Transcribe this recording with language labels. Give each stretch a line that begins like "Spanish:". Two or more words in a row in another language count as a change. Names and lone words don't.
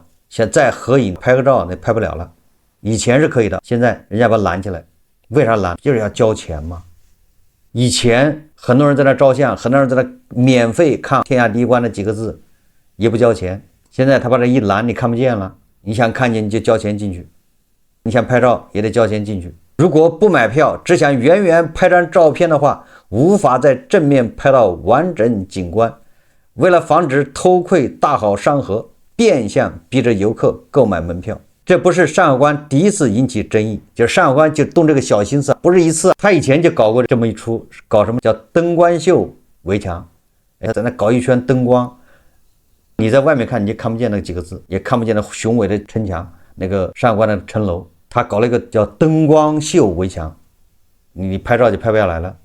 Chinese: 現在合影拍個照那拍不了了。以前是可以的，现在人家把它攔起來，為啥攔？就是要交錢嘛。以前很多人在那照相，很多人在那免費看天下第一關的幾個字，也不交錢。現在他把這一攔，你看不見了，你想看見你就交錢進去，你想拍照也得交錢進去。如果不買票，只想遠遠拍張照片的話，無法在正面拍到完整景觀。為了防止偷窺大好山河，變相逼着遊客購買門票。這不是山海關第一次引起爭議，就是山海關就動這個小心思，不是一次，他以前就搞過這麼一出，搞什麼叫燈光秀圍牆，在那搞一圈燈光，你在外面看你就看不見那幾個字，也看不見那雄偉的城牆，那個山海關的城樓，他搞了一個叫燈光秀圍牆，你拍照就拍不下來了。